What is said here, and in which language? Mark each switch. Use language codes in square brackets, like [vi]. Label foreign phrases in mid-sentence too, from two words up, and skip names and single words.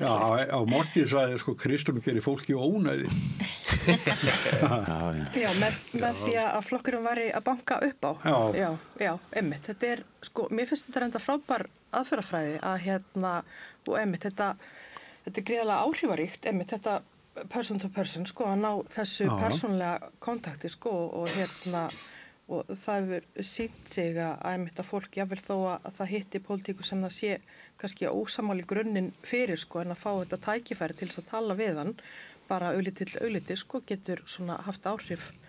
[is] Já, á morgið sagði Kristrún gerir fólki ónæði. Já, með því að flokkurinn væri að banka upp á. Já, einmitt. Þetta sko, mér finnst þetta reynda frábær aðferðafræði að og einmitt, þetta gríðarlega áhrifaríkt, einmitt, þetta [en] person to person, [is] sko, að ná þessu persónlega kontakti, sko, og það hefur sýnt sig að fólk, jáfnvel þó að það hitti pólitíku sem það sé kannski ósammála í grunninn fyrir, sko, en að fá þetta tækifæri til þess að tala við hann, bara augliti, sko, getur svona haft áhrif.